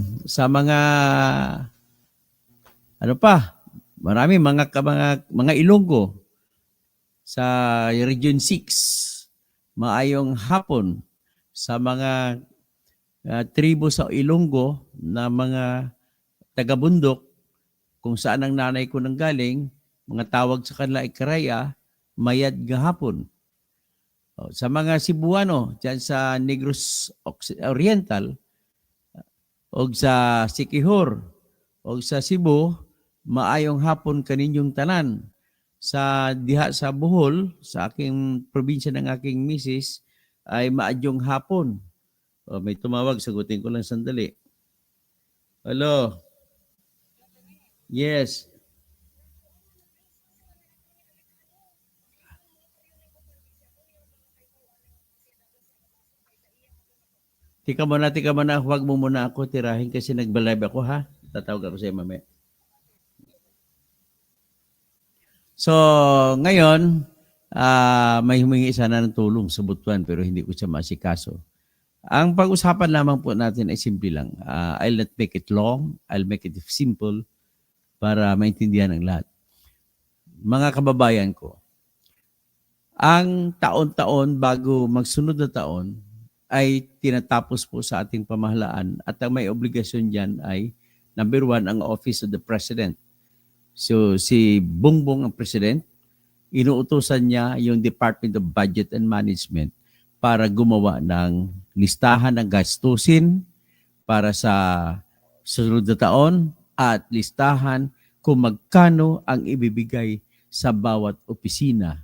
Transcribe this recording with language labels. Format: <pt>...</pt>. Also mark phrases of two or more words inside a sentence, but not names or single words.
<tl>Sa mga marami mga Ilonggo sa Region 6,</tl> <hil>maayong hapon.</hil> <tl>Sa mga tribo sa Ilonggo na mga taga-bundok, kung saan ang nanay ko nanggaling, mga tawag sa kanila ay Karaya,</tl> <krj>mayad gahapon.</krj> <tl>Sa mga Cebuano, dyan sa Negros Oriental, o sa Siquijor, o sa Cebu,</tl> <ceb>maayong hapon kaninyong tanan.</ceb> <tl>Sa diha sa Bohol, sa aking probinsya ng aking misis, ay</tl> <ceb>maadyong hapon.</ceb> <tl>May tumawag, sagutin ko lang sandali.</tl> <en>Hello? Yes.</en> <tl>Tika muna, huwag mo muna ako tirahin kasi nagba-live ako, ha? Tatawag ako sa iyo mamaya. So, ngayon, may humingi sana ng tulong sa Butuan pero hindi ko siya masikaso. Ang pag-usapan lamang po natin ay simple lang.</tl> <en>I'll not make it long. I'll make it simple</en> <tl>para maintindihan ng lahat. Mga kababayan ko, ang taon-taon bago magsunod na taon ay tinatapos po sa ating pamahalaan at ang may obligasyon dyan ay number 1, ang Office of the President. So si Bongbong ang President, inuutosan niya yung Department of Budget and Management para gumawa ng listahan ng gastusin para sa susunod na taon at listahan kung magkano ang ibibigay sa bawat opisina.</tl>